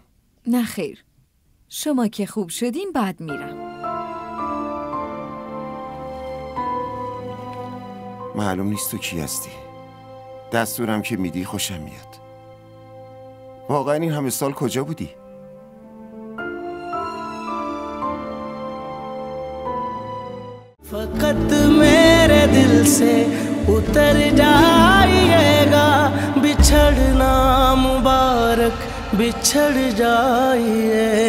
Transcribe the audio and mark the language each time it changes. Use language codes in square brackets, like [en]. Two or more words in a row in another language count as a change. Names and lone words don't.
[fa] نه خیر، شما که خوب شدین بعد میرم. معلوم نیست تو کی هستی. دستورم که میدی خوشم میاد. واقعا این همه سال کجا بودی؟ [hi] फकत मेरे दिल से उतर जाइएगा, बिछड़ना मुबारक बिछड़ जाइए।